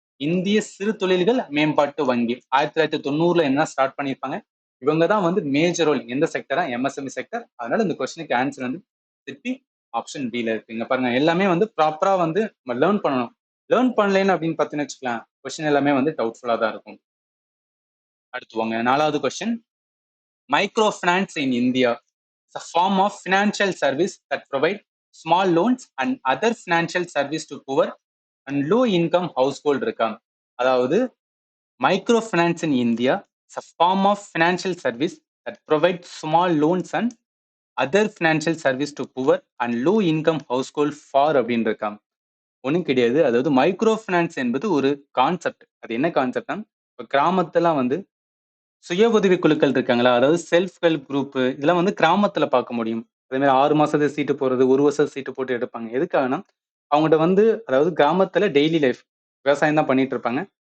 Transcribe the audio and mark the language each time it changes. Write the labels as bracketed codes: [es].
[ta] இந்திய சிறு தொழில்கள் மேம்பாட்டு வங்கி 1990 என்ன ஸ்டார்ட் பண்ணியிருப்பாங்க. இவங்க தான் வந்து மேஜர் ரோல் எந்த செக்டரா, எம்எஸ்எம்இ செக்டர். அதனால இந்த கொஸ்டினுக்கு ஆன்சர் வந்து திருப்பி ஆப்ஷன் பில இருக்குங்க. பாருங்க, எல்லாமே வந்து ப்ராப்பரா வந்து நம்ம லேர்ன் பண்ணணும். லேர்ன் பண்ணலன்னு அப்படின்னு பார்த்தீங்கன்னு வச்சுக்கலாம், கொஸ்டின் எல்லாமே வந்து டவுட்ஃபுல்லா தான் இருக்கும். அடுத்து வாங்க 4வது question. [en] micro finance in India is a form of financial service that provide small loans and other financial service to poor and low income household [ta] இருக்கா. அதாவது [en] micro finance in India is a form of financial service that provide small loans and other financial service to poor and low income household for [ta] அப்படின்னு இருக்கா. ஒன்றும் கிடையாது. அதாவது micro finance என்பது ஒரு concept. அது என்ன கான்செப்ட்னா, இப்போ கிராமத்தெல்லாம் வந்து சுய உதவி குழுக்கள் இருக்காங்களா, அதாவது செல்ஃப் ஹெல்ப் குரூப், இதெல்லாம் வந்து கிராமத்துல பார்க்க முடியும். அதே மாதிரி 6 மாசத்து சீட்டு போடுறது, 1 வருஷம் சீட்டு போட்டு எடுப்பாங்க. எதுக்காகனா அவங்ககிட்ட வந்து, அதாவது கிராமத்துல டெய்லி லைஃப் விவசாயம் தான் பண்ணிட்டு இருப்பாங்க.